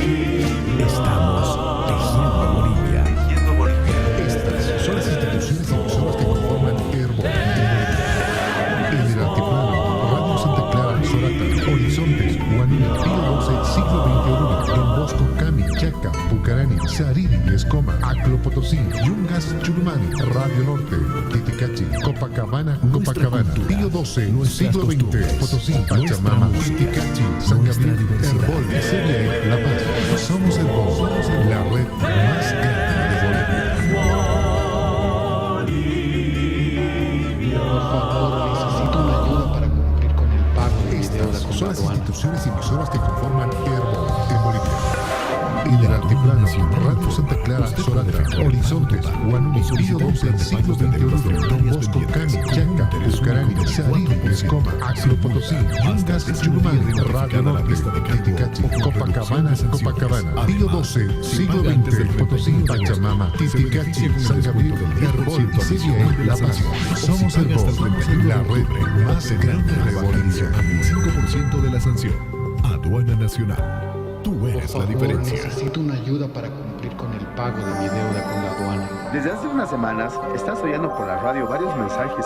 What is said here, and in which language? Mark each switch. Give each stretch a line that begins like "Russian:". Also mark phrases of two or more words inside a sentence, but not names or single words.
Spanish: Estamos tejiendo Bolivia. Estas son las instituciones y emisoras que conforman Herbol. En el altiplano, Radio Santa Clara, Sorata, Horizontes, Huanuní, Pío 12, Siglo XXI, Don Bosco, Cami, Chaca, Pucarani, Sariri, Escoma, Aclo Potosí, Yungas, Chulumani, Radio Norte, Titicachi, Copacabana, Pío 12, Siglo XX, Potosí, Pachamama, Titicachi, San Gabriel, Herbol, Serie, La Paz. Somos Herbol, la red más grande de Bolivia. Por favor, necesito una ayuda para cumplir con el pago de mi deuda con son la las aduana. instituciones y emisoras que conforman Herbol en Bolivia. En el altiplano, Radio Santa Clara, Sorata, Horizontes, Huanuní, Pío 12, Siglo XXI, Don Bosco, Cami, Chaca, Pucarani, Sariri, Escoma, Aclo Potosí, Yungas, Chulumani, Radio Norte, Titicachi, Copacabana, Pío 12, Siglo XX, Potosí, Pachamama, Titicachi, San Gabriel, Herbol, Serie, La Paz. Somos Herbol, la red más grande de Bolivia. 5% de la sanción. Aduana Nacional. Tú eres Por la favor, diferencia. necesito una ayuda para cumplir con el pago de mi deuda con la aduana. Desde hace unas semanas estás oyendo por la radio varios mensajes